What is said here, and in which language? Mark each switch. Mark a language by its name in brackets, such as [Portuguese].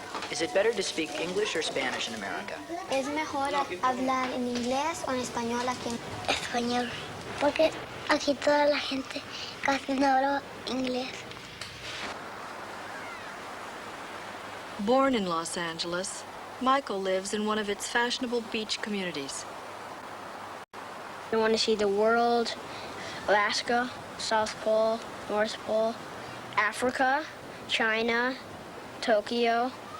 [English] Is it better to speak English or Spanish in America? [Spanish] ¿Es mejor hablar en inglés o en español aquí? Español. Porque aquí toda la gente casi no habla inglés. [English] Born in Los Angeles, Michael lives in one of its fashionable beach communities. I want to see the world, Alaska, South Pole, North Pole, Africa, China, Tokyo.